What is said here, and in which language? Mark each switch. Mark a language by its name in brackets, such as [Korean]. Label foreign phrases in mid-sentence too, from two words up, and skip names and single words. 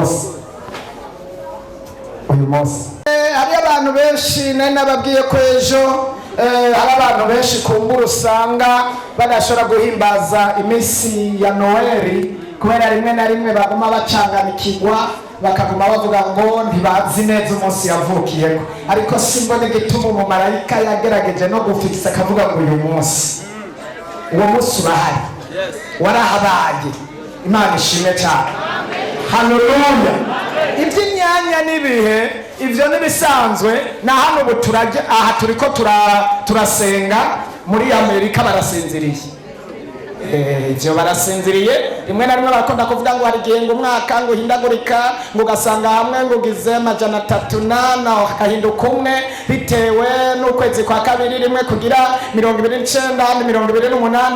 [Rundi] Uyu munsi hari abantu benshi nari nababwiye ko ejo hari abantu benshi kumbura usanga badashobora guhimbaza iminsi ya Noheli kubera rimwe na rimwe baguma bacanganikirwa bakaguma bavuga ngo ntibazi neza umunsi yavukiyeko, ariko simbona igituma umumarayika yagerageje no gufikisa akavuga ngo uyu munsi, uwo munsi urahari, warahabaye. Imana ishimwe cyane. Haleluya. Iby'imyanya n'ibihe ibyo nibisanzwe na hano ubu turajya aha turiko turasenga muri Amerika barasinziriye. Ibyo barasinziriye rimwe na rimwe barakunda kuvuga ngo hari igihe ngo umwaka ngo uhindagurika ngo ugasanga hamwe ngo ugize 308 hakahinduka umwe bitewe n'ukwezi kwa kabiri rimwe kugira 29 28.